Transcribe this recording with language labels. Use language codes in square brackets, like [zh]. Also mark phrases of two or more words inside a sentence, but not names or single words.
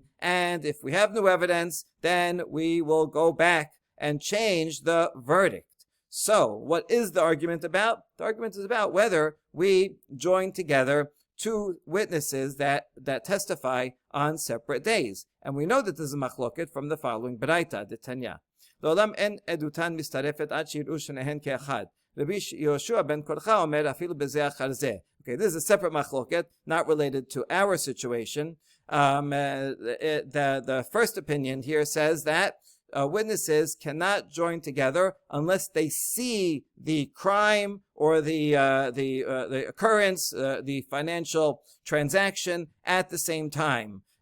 [en] And if we have new evidence, then we will go back and change the verdict. So, what is the argument about? The argument is about whether we join together two witnesses that testify on separate days. And we know that this is a machloket from the following Baraita, the Tanya. [he] לעולם אין עדותן מצטרפת עד שיראו שניהן כאחד. רבי יהושע בן קרחה אומר אפילו בזה אחר זה. [en] Okay, this is a separate machloket, not related to our situation. The first opinion here says that witnesses cannot join together unless they see the crime or the occurrence, the financial transaction at the same time.